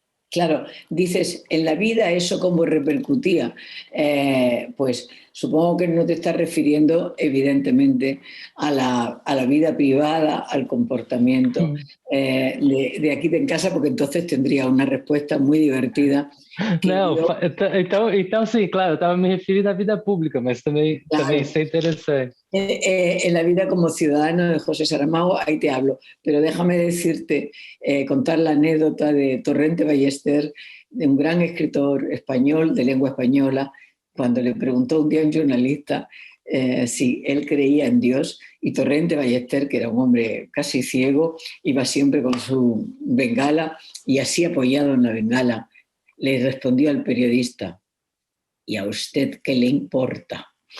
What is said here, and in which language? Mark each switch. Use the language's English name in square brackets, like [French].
[Spanish] Claro, dices, en la vida eso cómo repercutía. Pues supongo que no te estás refiriendo evidentemente a la vida privada, al comportamiento de aquí de en casa, porque entonces tendría una respuesta muy divertida. [Portuguese] Não, então sim, claro, eu estava me referindo à vida pública, mas também isso é interessante. [Spanish] En la vida como ciudadano de José Saramago, ahí te hablo, pero déjame decirte, contar la anécdota de Torrente Ballester, de un gran escritor español, de lengua española, cuando le preguntó un día a un jornalista si él creía en Dios, y Torrente Ballester, que era un hombre casi ciego, iba siempre con su bengala y así apoyado en la bengala, le respondió al periodista: ¿y a usted qué le importa?